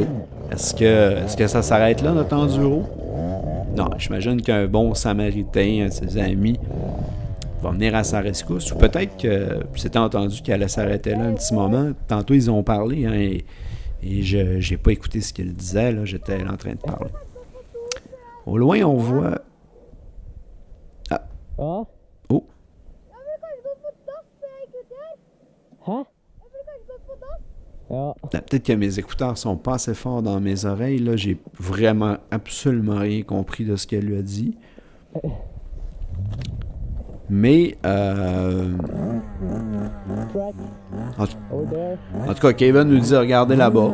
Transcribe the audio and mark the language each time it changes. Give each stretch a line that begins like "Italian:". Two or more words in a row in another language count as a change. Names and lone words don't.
French: Est-ce que ça s'arrête là, notre enduro? Non, j'imagine qu'un bon samaritain, un de ses amis, va venir à sa rescousse. Ou peut-être que c'était entendu qu'elle allait s'arrêter là un petit moment. Tantôt, ils ont parlé, hein, et j'ai pas écouté ce qu'il disait. Là, j'étais en train de parler. Au loin, on voit... Ah. Oh.
Norwegian: Hæ? Ja.
French: Peut-être que mes écouteurs sont pas assez forts dans mes oreilles. Là, j'ai vraiment absolument rien compris de ce qu'elle lui a dit. Mais, en tout cas, Kevin nous dit regardez là-bas.